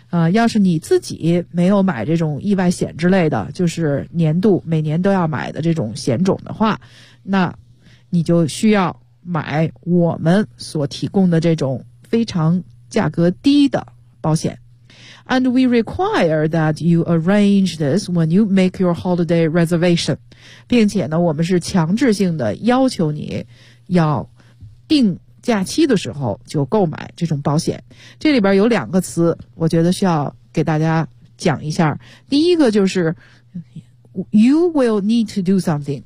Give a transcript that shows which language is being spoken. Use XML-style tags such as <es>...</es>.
<zh>要是你自己没有买这种意外险之类的，就是年度每年都要买的这种险种的话，那你就需要买我们所提供的这种非常价格低的保险。</zh> <en>And we require that you arrange this when you make your holiday reservation.</en> <zh>并且呢，我们是强制性的要求你要定假期的时候就购买这种保险。这里边有两个词，我觉得需要给大家讲一下。第一个就是</zh> <en>you will need to do something.</en>